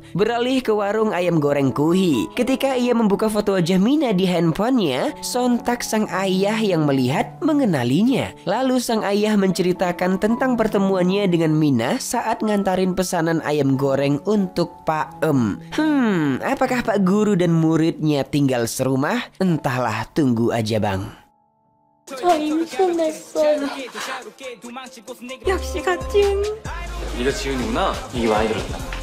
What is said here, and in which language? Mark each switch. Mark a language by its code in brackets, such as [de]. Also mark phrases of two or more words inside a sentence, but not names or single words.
[id] Beralih ke warung ayam goreng Kuhi. Ketika ia membuka foto wajah Mina di handphonenya, sontak sang ayah yang melihat mengenalinya. Lalu sang ayah menceritakan tentang pertemuannya dengan Mina saat ngantarin pesanan ayam goreng untuk Pak Em. Apakah Pak Guru dan muridnya tinggal serumah? Entahlah, tunggu aja bang. [ko] 저 임신했어요. 역시 같이 네가 지은이구나. 얘기 많이 들었다.